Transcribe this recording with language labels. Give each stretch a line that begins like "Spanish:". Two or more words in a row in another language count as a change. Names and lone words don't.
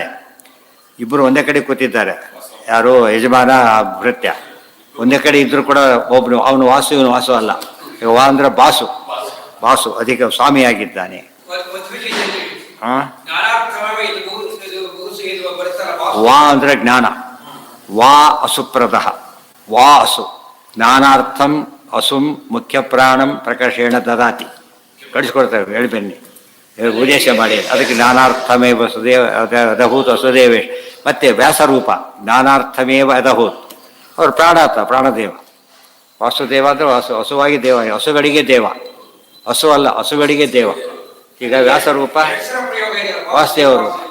Kannada: ಇಬ್ಬರು ಒಂದೇ ಕಡೆ ಕೂತಿದ್ದಾರೆ. ಯಾರು? ಯಜಮಾನ ಭೃತ್ಯ ಒಂದೇ ಕಡೆ ಇದ್ದರೂ ಕೂಡ ಒಬ್ಬನು ಅವನು ವಾಸು, ಇವನು ವಾಸು ಅಲ್ಲ. ಈಗ ವಾ ಅಂದರೆ ಬಾಸು ಅಧಿಕ ಸ್ವಾಮಿಯಾಗಿದ್ದಾನೆ. ವಾ ಅಂದರೆ ಜ್ಞಾನ.
Sanskrit: ವಾ ಅಸುಪ್ರದಃ. ವಾ ಅಸು ಜ್ಞಾನಾರ್ಥಂ ಅಸುಂ ಮುಖ್ಯ ಪ್ರಾಣಂ ಪ್ರಕರ್ಷೇಣ ದದಾತಿ.
Kannada: ಕಳಿಸ್ಕೊಡ್ತೇವೆ, ಹೇಳಿ ಬನ್ನಿ, ಉದ್ದೇಶ ಮಾಡಿ.
Sanskrit: ಅದಕ್ಕೆ ಜ್ಞಾನಾರ್ಥಮೇವ ವಸುದೇವ ಅದಭೂತ್ ವಸುದೇವೇಶ. ಮತ್ತೆ ವ್ಯಾಸರೂಪ ಜ್ಞಾನಾರ್ಥಮೇವ ಅದಭೂತ್.
Kannada: ಅವರು ಪ್ರಾಣದೇವ. ವಾಸುದೇವ ಅಂದರೆ ಹಸುವಾಗಿ ದೇವ, ಹಸುಗಳಿಗೆ ದೇವ. ಹಸು ಅಲ್ಲ, ಹಸುಗಳಿಗೆ ದೇವ. ಈಗ ವ್ಯಾಸರೂಪ ವಾಸುದೇವ ರೂಪ.